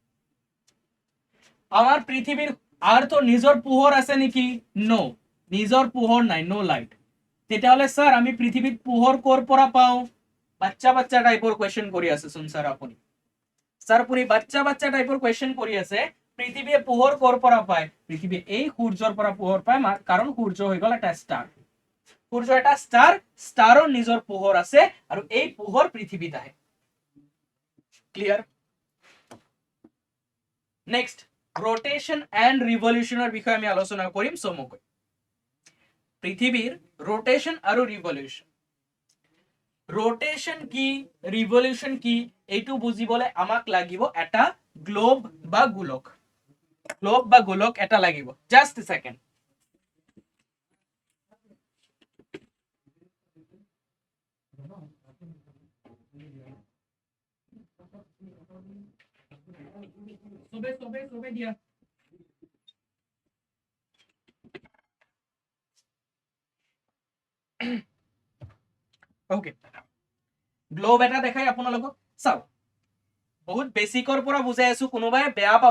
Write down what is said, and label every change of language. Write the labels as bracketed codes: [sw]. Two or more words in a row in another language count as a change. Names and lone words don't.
[as] আমাৰ পৃথিৱীৰ আৰ্থৰ নিজৰ পোহৰ আছে নেকি নো নিজৰ পোহৰ নাই নো লাইট তেতিয়াহলে স্যাৰ আমি পৃথিৱীত পোহৰ কৰ পৰা পাওঁ বাচ্চা টাইপৰ কোৱেশ্চন কৰি আছে চোন স্যাৰ আপুনি বাচ্চা টাইপৰ কোৱেশ্চন কৰি আছে পৃথিৱীয়ে পোহৰ কৰ পৰা পায় পৃথিৱীয়ে এই সূৰ্যৰ পৰা পোহৰ পায় কাৰণ সূৰ্য হৈ গল এটা ষ্টাৰ ষ্টাৰৰ নিজৰ পোহৰ আছে আৰু এই পোহৰ পৃথিৱীত আহে ক্লিয়াৰ নেক্সট [en] rotation and revolution [as] ৰ বিষয়ে আমি আলোচনা কৰিম চমুকৈ পৃথিৱীৰ rotation আৰু rotation কি revolution কি এইটো বুজিবলৈ আমাক লাগিব এটা গ্লোব বা গোলক এটা লাগিব [en] just a second [as] চবে দিয়া ওকে গ্লোব এটা দেখাই আপোনালোকক চাও বহুত বেসিকৰ পৰা বুজাই আছো কোনোবাই বেয়া পাব